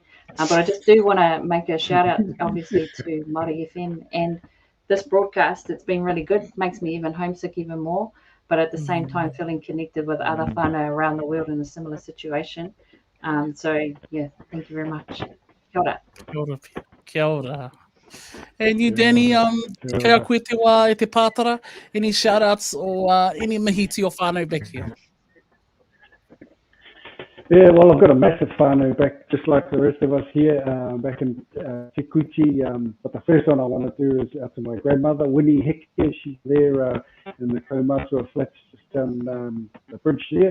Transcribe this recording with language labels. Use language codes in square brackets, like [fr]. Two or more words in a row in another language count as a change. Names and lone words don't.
[en] But I just do want to make a shout out, obviously, to Māori FM and this broadcast. It's been really good. Makes me even homesick even more. But at the same time, feeling connected with other whānau around the world in a similar situation. Thank you very much. [mi] Kia ora. Kia ora, Pierre. Kia ora. [en] And you, Danny, [mi] kia koe te wā e te pātara. [en] Any shout outs or any mihi to your whānau back here? Yeah, well, I've got a massive whānau back, just like the rest of us here, back in Te Kuiti. But the first one I want to do is out to my grandmother, Winnie Heke. She's there in the Komatua flats just down the bridge there.